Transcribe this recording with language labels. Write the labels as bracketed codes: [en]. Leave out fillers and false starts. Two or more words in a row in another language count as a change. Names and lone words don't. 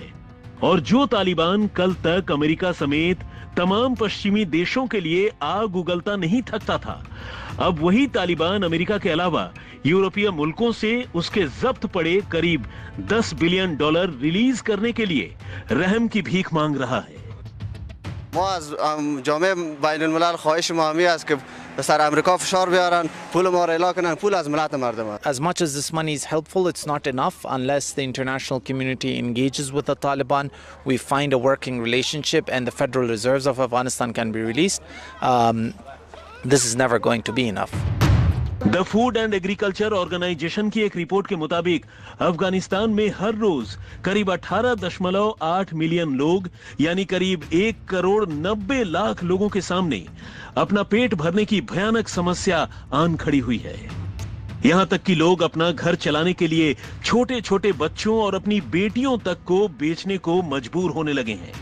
[hi] और जो तालिबान कल तक अमेरिका समेत तमाम पश्चिमी देशों के लिए आग उगलता नहीं थकता था, अब वही तालिबान अमेरिका के अलावा यूरोपीय मुल्कों से उसके जब्त पड़े करीब $10 बिलियन रिलीज करने के लिए रहम की भीख मांग रहा है। [fa] ما از جامعه بین الملل خواهش ما همی است که به سر امریکا فشار بیارن، پول ما را اعلا کنن، پول از ملت مردم است. [en] As much as this money is helpful, it's not enough unless the international community engages with the Taliban. We find a working relationship and the Federal Reserves of Afghanistan can be released. This is never going to be enough. [hi] द फूड एंड एग्रीकल्चर ऑर्गेनाइजेशन की एक रिपोर्ट के मुताबिक अफगानिस्तान में हर रोज करीब 18.8 मिलियन लोग यानी करीब 1 करोड़ 90 लाख लोगों के सामने अपना पेट भरने की भयानक समस्या आन खड़ी हुई है। यहां तक कि लोग अपना घर चलाने के लिए छोटे छोटे बच्चों और अपनी बेटियों तक को बेचने को मजबूर होने लगे हैं।